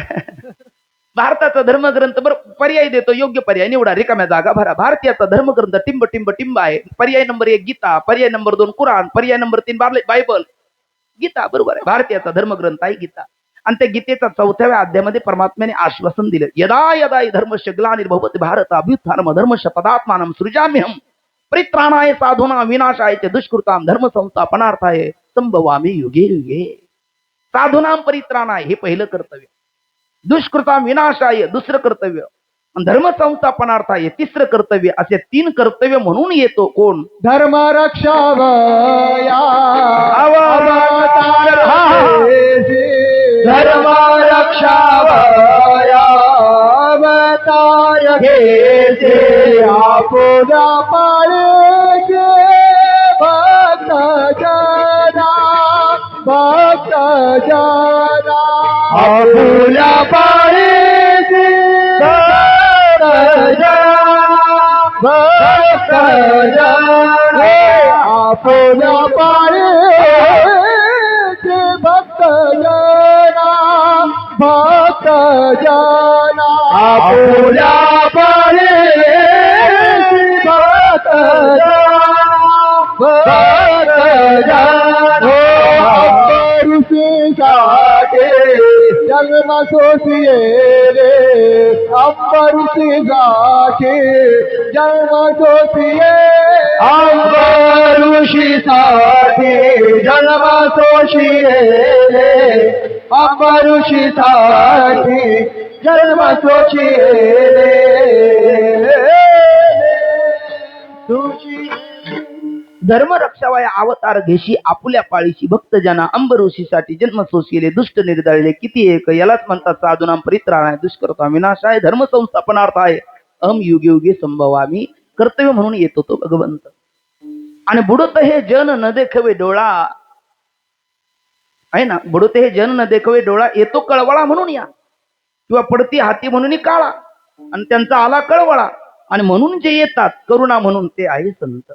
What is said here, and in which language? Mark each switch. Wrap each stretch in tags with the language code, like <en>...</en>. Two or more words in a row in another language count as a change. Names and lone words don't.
<mr>भारताचा धर्मग्रंथ. बरं, पर्याय देतो, योग्य पर्याय निवडा, रिकाम्या जागा भरा. भारतीयाचा धर्मग्रंथ टिंब टिंब टिंब आहे. पर्याय नंबर 1 गीता, पर्याय नंबर 2 कुराण, पर्याय नंबर 3 बायबल. गीता बरोबर आहे. भारतीयाचा धर्मग्रंथ आहे गीता. आणि त्या गीतेचा 4व्या अध्यायामध्ये परमात्म्याने आश्वासन दिलं,</mr> <sa>यदा यदा धर्मस्य ग्लानिर्भवति भारत अभ्युत्थानम धर्मस्य पदात्मानं सृजाम्यहं परित्राणाय साधूनां विनाशाय च दुष्कृतां धर्म संस्थापनार्थाय संभवामि युगे युगे. साधूनां परित्राणाय</sa> <mr>हे पहिलं कर्तव्य,</mr> <sa>दुष्कृतां विनाशाय</sa> <mr>दुसरं कर्तव्य,</mr> <sa>धर्म संस्थापनार्थाय</sa> <mr>तिसरं कर्तव्य. असे 3 कर्तव्य म्हणून येतो कोण? धर्म रक्षावया अवतार धर्म रक्षावया अवतार घेते आपुला पाळगे भक्त जना, भक्त जना आपुला पाळगे भक्त जना आपुला पाळगे भक्त जना, भक्त जना आपुला पाळगे भक्त जना, भक्त जना ऋषीसाठी जन्म सोसिये रे, अंबऋषी साठी जन्म सोसिये, अंबऋषी साठी जन्म सोसिये रे, अंबऋषीसाठी जन्म सोची तुझी धर्म रक्षावया अवतार घेशी आपुल्या पाळीशी भक्त जना अंबऋषीसाठी जन्म सोशिले दुष्ट निर्दळले किती एक यालाच म्हणतात</mr> <sa>साधूनाम परित्राणाय दुष्कर्ता विनाशाय धर्म संस्थापनार्थाय अहम युगे युगे संभवामी</sa> <mr>कर्तव्य म्हणून येतो तो भगवंत. आणि बुडत हे जन न देखवे डोळा आहे ना, बुडत हे जन न देखवे डोळा येतो कळवळा म्हणून या, किंवा पडती हाती म्हणून काळा आणि त्यांचा आला कळवळा, आणि म्हणून जे येतात करुणा म्हणून ते आहे संत.</mr>